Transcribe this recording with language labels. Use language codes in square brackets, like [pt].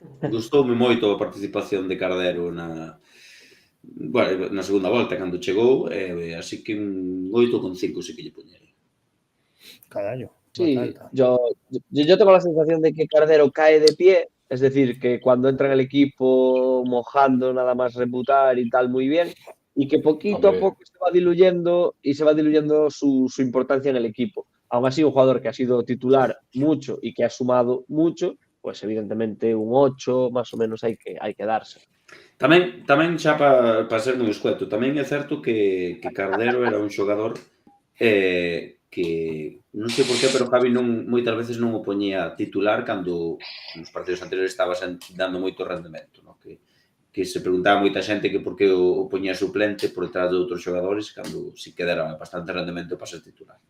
[gl] Gustoume moito a participación de Cardero na segunda volta cando chegou, así que un 8,5 sí que lle poñerei. Carallo. [es] Sí, yo tengo la sensación de que Cardero cae de pie, es decir, que cuando entra en el equipo mojando nada más reputar y tal muy bien, y que poquito a poco se va diluyendo su importancia en el equipo. Aún así, un jugador que ha sido titular mucho y que ha sumado mucho, pues evidentemente un 8 más o menos hay que darse. [gl] Tamén xa para ser moi escueto, tamén é certo que Cardero era un xogador que non sei por qué, pero Javi moitas veces non o poñía titular cando nos partidos anteriores estaba dando moito rendemento, no? Que se preguntaba moita xente que por que o poñía suplente por detrás de outros xogadores cando si que dera bastante rendemento para ser titular.